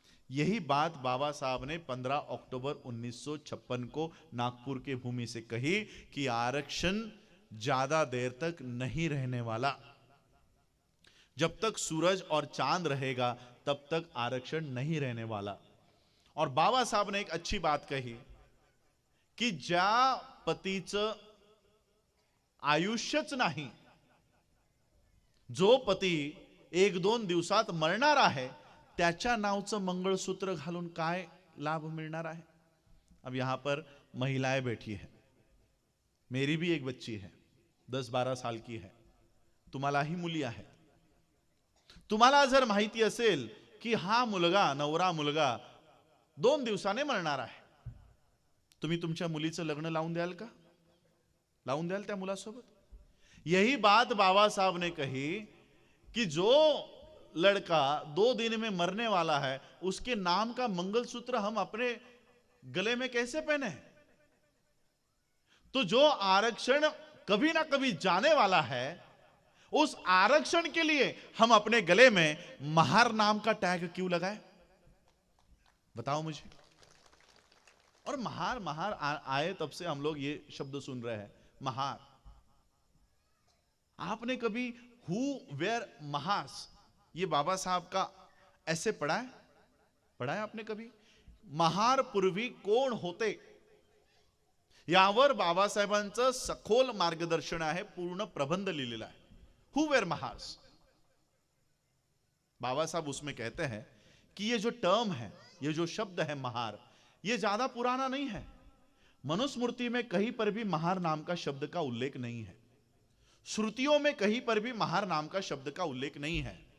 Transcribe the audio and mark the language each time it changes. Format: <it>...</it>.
<hi>यही बात बाबा साहब ने 15 अक्टूबर 1956 को नागपुर के भूमि से कही कि आरक्षण ज्यादा देर तक नहीं रहने वाला। जब तक सूरज और चांद रहेगा तब तक आरक्षण नहीं रहने वाला। और बाबा साहब ने एक अच्छी बात कही की</hi> <mr>ज्या पतीचं आयुष्यच नाही, जो पती 1-2 दिवसात मरणार आहे त्याच्या नावचं मंगळसूत्र घालून काय लाभ मिळणार आहे?</mr> <hi>अब यहां पर महिलाएं बैठी है, मेरी भी एक बच्ची है, 10-12 साल की है,</hi> <mr>तुम्हालाही मुली आहेत। तुम्हाला जर माहिती असेल की हा मुलगा, नवरा मुलगा 2 दिवसाने मरणार आहे, तुम्ही तुमच्या मुलीचं लग्न लावून द्याल का? लावून द्याल त्या मुलासोबत?</mr> <hi>यही बात बाबा साहब ने कही कि जो लड़का 2 दिन में मरने वाला है उसके नाम का मंगलसूत्र हम अपने गले में कैसे पहने? तो जो आरक्षण कभी ना कभी जाने वाला है, उस आरक्षण के लिए हम अपने गले में महार नाम का टैग क्यों लगाए? बताओ मुझे। और महार महार आए तब से हम लोग ये शब्द सुन रहे हैं, महार। आपने कभी हु वेयर महास, ये बाबा साहब का ऐसे पढ़ा है? पढ़ा है आपने कभी?</hi> <mr>महार पूर्वी कोण होते, यावर बाबासाहेबांचं सखोल मार्गदर्शन आहे, पूर्ण प्रबंध लिहिलेला आहे।</mr> <hi>हु वेयर महार्स, बाबा साहब उसमें कहते हैं कि ये जो टर्म है, ये जो शब्द है महार, ये ज्यादा पुराना नहीं है। मनुस्मृति में कहीं पर भी महार नाम का शब्द का उल्लेख नहीं है, श्रुतियों में कहीं पर भी महार नाम का शब्द का उल्लेख नहीं है।</hi>